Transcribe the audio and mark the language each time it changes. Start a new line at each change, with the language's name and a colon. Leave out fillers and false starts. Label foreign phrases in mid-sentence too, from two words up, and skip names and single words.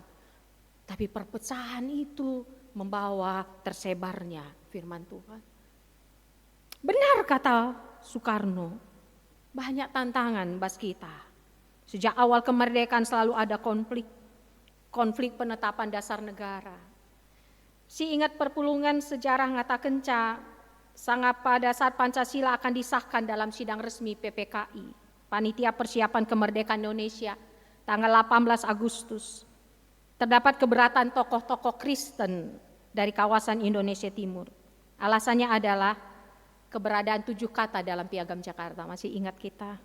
Indonesian: Tapi perpecahan itu membawa tersebarnya firman Tuhan. Benar kata Soekarno, banyak tantangan bas kita. Sejak awal kemerdekaan selalu ada konflik penetapan dasar negara.
Batak Karo: Si ingat perpulungan
Indonesian: sejarah ngatakan sangat pada saat Pancasila akan disahkan dalam sidang resmi PPKI, Panitia Persiapan Kemerdekaan Indonesia, tanggal 18 Agustus. Terdapat keberatan tokoh-tokoh Kristen dari kawasan Indonesia Timur. Alasannya adalah keberadaan 7 kata dalam Piagam Jakarta, masih ingat kita?